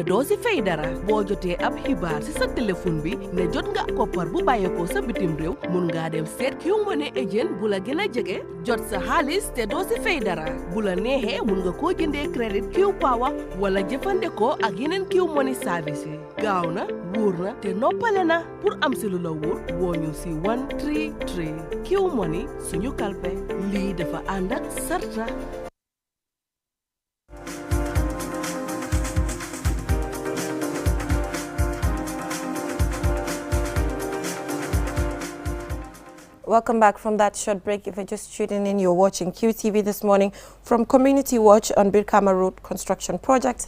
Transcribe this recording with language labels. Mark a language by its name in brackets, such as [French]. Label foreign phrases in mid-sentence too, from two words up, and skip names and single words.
[Wolof] doo ci fay dara boo jotee ab xibaar ci sa téléphone bi ne jot nga koppar bu bayeko sa bitim réew mun nga dem seet QMoney agent bu la gëna jege jot sa xaalis te doo ci fay dara bu la neexee mun nga koo jëndee crédit Q Power wala jëfandikoo ak yeneen QMoney service yi gaaw na wóor na te noppale na pour am si lu la wóor woo ñu si 133 QMoney suñu kalpe lii dafa ànd ak sarta. [English] Welcome back from that short break. If you're just tuning in, you're watching QTV this morning from Community Watch on Brikama Road Construction Project.